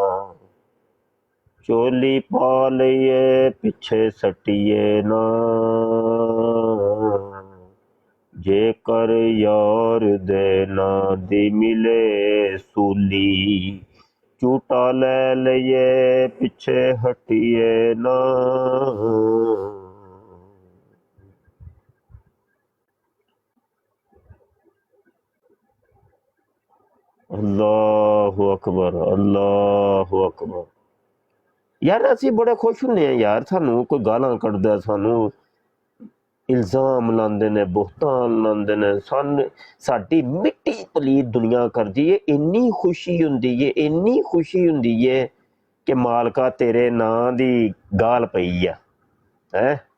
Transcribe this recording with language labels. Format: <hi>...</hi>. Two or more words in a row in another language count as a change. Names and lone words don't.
<pa>ਚੋਲੀ ਪਾ ਲਈਏ ਪਿੱਛੇ ਸੱਟੀਏ ਨਾ, ਜੇ ਕਰ ਯਾਰ ਦੇ ਨਾਂ ਦੀ ਮਿਲੇ ਸੂਲੀ, ਝੂਟਾ ਲੈ ਲਈਏ ਪਿੱਛੇ ਹਟੀਏ ਨਾ।</pa> <ar>الله أكبر، الله أكبر.</ar> <pa>ਯਾਰ ਅਸੀਂ ਬੜੇ ਖ਼ੁਸ਼ ਹੁੰਦੇ ਹੈਂ ਯਾਰ, ਸਾਨੂੰ ਕੋਈ ਗਾਲ਼ਾਂ ਕੱਢਦਾ, ਸਾਨੂੰ ਇਲਜ਼ਾਮ ਲਾਂਦੇ ਨੇ, ਬੋਹਤਾਨ ਲਾਂਦੇ ਨੇ, ਸਾਡੀ ਮਿੱਟੀ ਪਲੀਤ ਦੁਨੀਆ ਕਰਦੀ ਹੈ, ਇੰਨੀ ਖ਼ੁਸ਼ੀ ਹੁੰਦੀ ਹੈ, ਇੰਨੀ ਖ਼ੁਸ਼ੀ ਹੁੰਦੀ ਹੈ ਕਿ ਮਾਲਕਾ ਤੇਰੇ ਨਾਂ ਦੀ ਗਾਲ਼ ਪਈ ਆ ਹੈ।</pa>